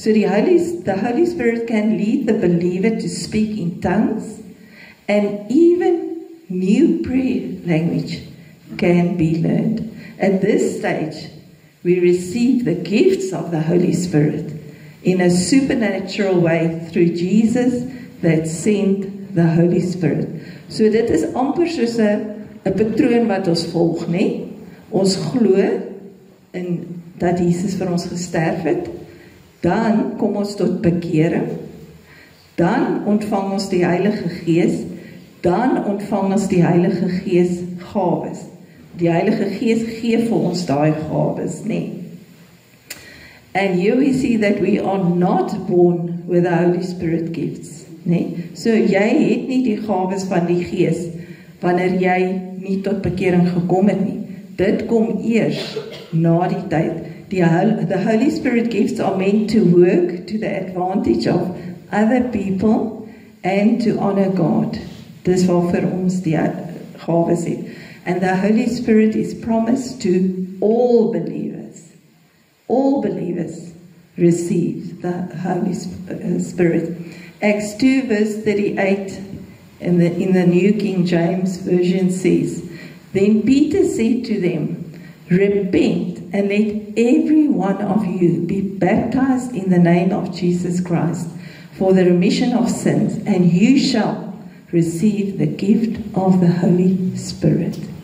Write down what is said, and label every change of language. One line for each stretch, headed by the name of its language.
English: So the Holy Spirit can lead the believer to speak in tongues, and even new prayer language can be learned. At this stage, we receive the gifts of the Holy Spirit in a supernatural way through Jesus that sent the Holy Spirit.
Afrikaans: So dit is amper soos 'n patroon wat ons volg, nie? Ons glo in dat Jesus vir ons gesterf het, dan kom ons tot bekering, dan ontvang ons die Heilige Gees, dan ontvang ons die Heilige Gees gawes. Die Heilige Gees gee vir ons daai gawes, nie?
English: And here we see that we are not born with the Holy Spirit gifts, nie?
Afrikaans: So jy het nie die gawes van die Gees wanneer jy nie tot bekering gekom het nie. Dit kom eers na die tyd.
English: The Holy Spirit gifts are meant to work to the advantage of other people and to honor God.
Afrikaans: Dis waar vir ons die gawes het.
English: And the Holy Spirit is promised to all believers. All believers receive the Holy Spirit. Acts 2 verse 38 in the New King James Version says, Then Peter said to them, Repent and let every one of you be baptized in the name of Jesus Christ for the remission of sins, and you shall receive the gift of the Holy Spirit.